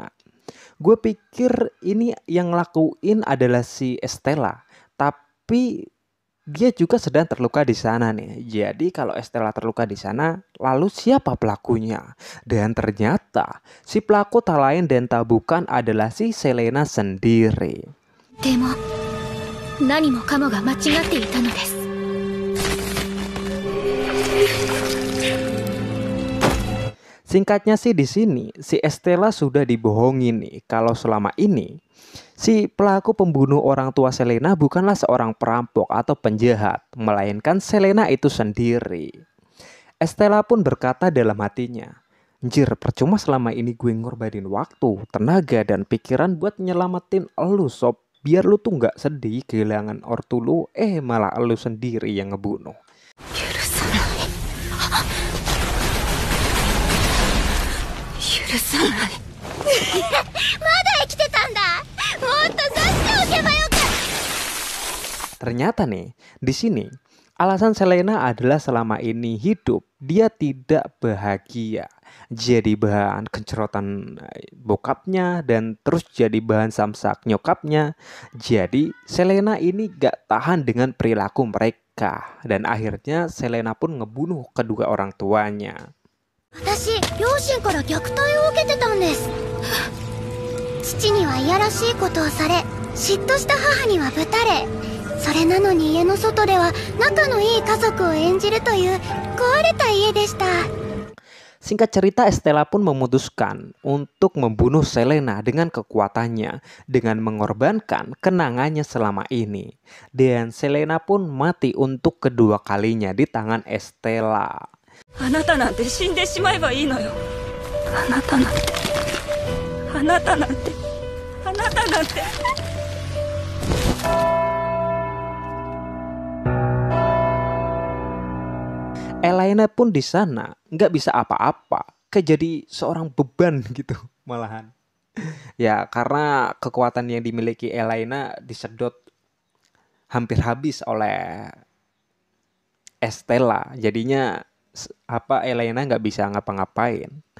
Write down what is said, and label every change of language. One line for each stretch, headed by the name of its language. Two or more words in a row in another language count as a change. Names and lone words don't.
Indonesian: Gue pikir ini yang lakuin adalah si Estella, tapi dia juga sedang terluka di sana nih. Jadi kalau Estella terluka di sana, lalu siapa pelakunya? Dan ternyata si pelaku tak lain dan tak bukan adalah si Selena sendiri.
Japanese: でも何もかもが間違っていたのです。
Indonesian: Singkatnya sih di sini si Estella sudah dibohongi nih kalau selama ini si pelaku pembunuh orang tua Selena bukanlah seorang perampok atau penjahat, melainkan Selena itu sendiri. Estella pun berkata dalam hatinya, "Anjir, percuma selama ini gue ngorbanin waktu, tenaga, dan pikiran buat nyelamatin elu sob. Biar lu tuh gak sedih kehilangan ortu lu, malah elu sendiri yang ngebunuh."
Japanese: 許さない。許さない。まだ生きてたんだ。もっと刺しておけばよかった。
Indonesian: Ternyata nih, di sini alasan Selena adalah selama ini hidup dia tidak bahagia. Jadi bahan kencerotan bokapnya dan terus jadi bahan samsak nyokapnya. Jadi Selena ini gak tahan dengan perilaku mereka. Dan akhirnya Selena pun ngebunuh kedua orang tuanya.
Japanese: 私、両親から虐待を受けてたんです。父にはいやらしいことをされ、嫉妬した母にはぶたれ、それなのに家の外では仲のいい家族を演じるという壊れた家でした。
Indonesian: Singkat cerita, Estella pun memutuskan untuk membunuh Selena dengan kekuatannya, dengan mengorbankan kenangannya selama ini. Dan Selena pun mati untuk kedua kalinya di tangan Estella.
Japanese: あなたなんて死んでしまえばいいのよ。あなたなんて、あなたなんて、あなたなんて。
Indonesian: Elena pun di sana nggak bisa apa-apa, kayak jadi seorang beban gitu malahan. Ya karena kekuatan yang dimiliki Elena disedot hampir habis oleh Estella, jadinya Elena nggak bisa ngapa-ngapain.